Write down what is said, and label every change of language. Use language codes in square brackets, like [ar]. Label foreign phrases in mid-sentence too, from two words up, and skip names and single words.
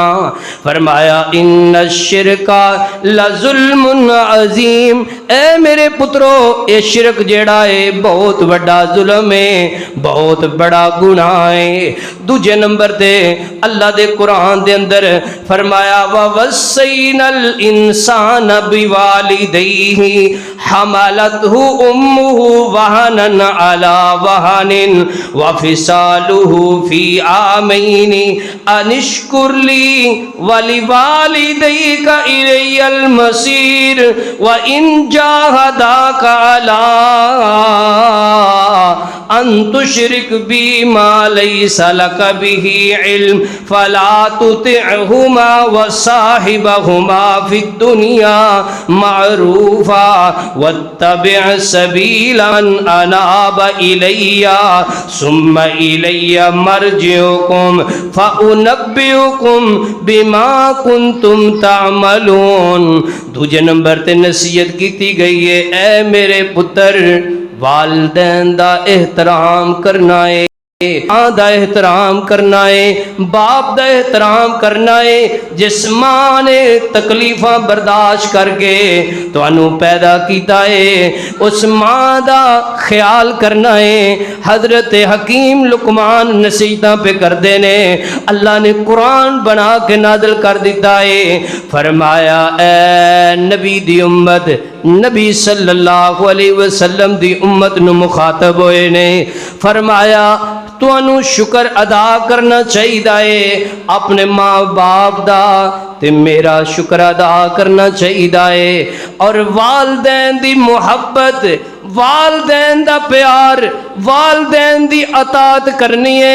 [pa] फरमाया [ar] إن الشرك لظلم عظيم, [pa] اے میرے پترو یے شرک جیڑا ہے بہت بڑا ظلم ہے، بہت بڑا گناہ ہے. دوجے نمبر تے اللہ دے قرآن دے اندر فرمایا [ar] ووصينا الإنسان بوالديه حملته أمه وهنا على وهن وفصاله في عامين أن اشكر لي ولوالديك إلي المصير وإن جاهداك على أن تشرك بي ما ليس لك به علم فلا تطعهما وصاحبهما في الدنيا معروفا واتبع سبيل من أناب إلي ثم إلي مرجعكم فأنبئكم بما كنتم تعملون. [pa] دوجے نمبر تے نصیحت کی گئی ہے، اے میرے پتر والدین دا احترام کرنا ہے، ماں دا احترام کرنا ہے، باپ دا احترام کرنا ہے. جس ماں نے تکلیفاں برداشت کرکے تہانوں پیدا کیا ہے اس ماں دا خیال کرنا ہے. حضرت حکیم لقمان نصیحتاں پے کرتے نے، اللہ نے قرآن بنا کے نازل کر دتا ہے. فرمایا اے نبی دی امت، نبی [ar] صلى الله عليه وسلم [pa] دی امت نوں مخاطب ہوئے نے، فرمایا تہانوں شکر ادا کرنا چاہیے ہے اپنے ماں باپ دا، تے میرا شکر ادا کرنا چاہیے ہے. اور والدین دی محبت، والدین دا پیار، والدین دی اطاعت کرنی ہے.